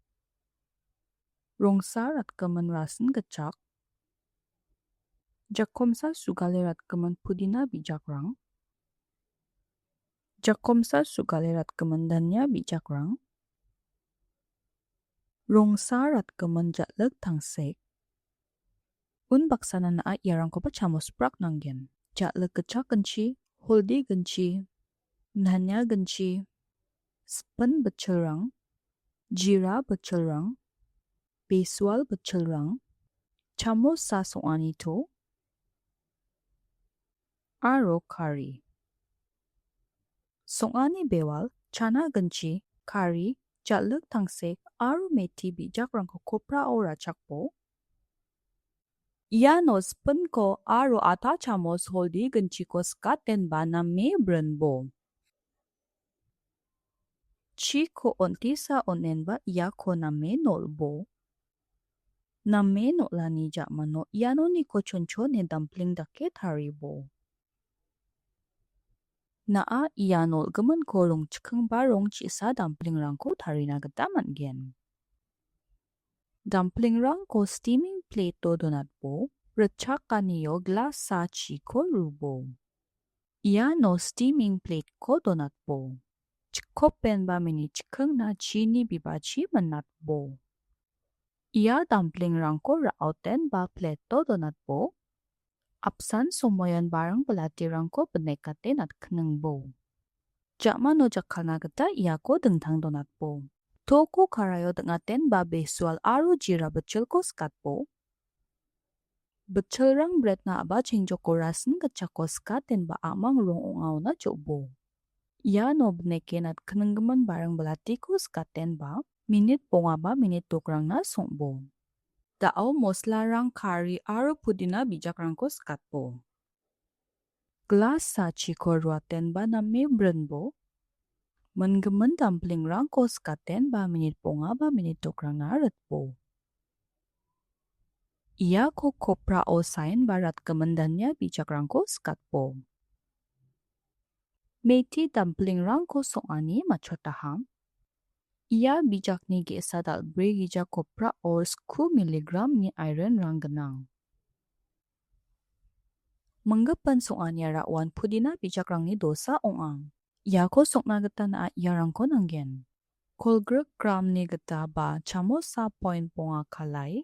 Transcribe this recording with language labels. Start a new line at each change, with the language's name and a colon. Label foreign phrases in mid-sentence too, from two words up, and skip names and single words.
Garo: Rongsar at kaman rasen gachak. Jakomsa sugaler at kaman pudina bijakrang. Jakomsa sugaler at kaman danya bijakrang. Rongsar at kaman jatlag tangsek. Un baksana na iarangko pa chamos prak nanggen. Jatlag gachak genchi, holdi genchi, danya genchi. Span bechelrang, jira bechelrang, besual bechelrang, chamos sa soani to, aro kari. Soani bewal, chana ganchi, kari, jatluk tangsek, aro methi bijakrangko kopra ora chakpo. Ia no span ko aro ata chamos holdi ganchi ko skaten ba na me branbo. Chi ko ontisa onen ba ia ko na me nolbo. Na me nolani jakmano iano ni ko choncho ne dumpling dake taribo. Naa ianol gaman ko rong chikang ba rong chisa dumpling rangko tarina gata manggen. Dumpling rangko
English: steaming plate
Garo: to donat po, rechak kaniyo glass sa chi ko rubo. Iano
English: steaming plate
Garo: ko donat po. Chikopen ba mini chikang na chini bibachi manat po. Ia dumpling rangko raoten ba plate to donat po. Apsan somoyan barang belati rangko benekaten at knengbo. Jakmano jakkalna gata ia ko dengtang donat po. Toko karayo dengaten ba besual aro jira becel ko skat po. Becel rang bread na aba chingjoko rasen gachako skaten ba amang rong ongaw na jobo. Ia no beneken at knenggeman barang belati ko skaten ba. Minit ponga ba minit tokrang na songbo. Dao mosla rang kari aro pudina bijakrangko skat po. Glass sa chiko ruaten ba na me branbo. Menggemen dumpling rangko skaten ba minit ponga ba minit tokrang na rat po. Ia ko kopra o sain barat kemendannya bijakrangko skat po. Methi dumpling rangko soani machotaham. Ia bijakni gesa dal brigija kopra or 10 miligram ni iron ranggenang. Menggepan soani rawan pudina bijakrangni dosa ongang. Ia ko sokna gata na iarangko nanggen. Kolgrek gram ni gata ba chamos sa point ponga kalay.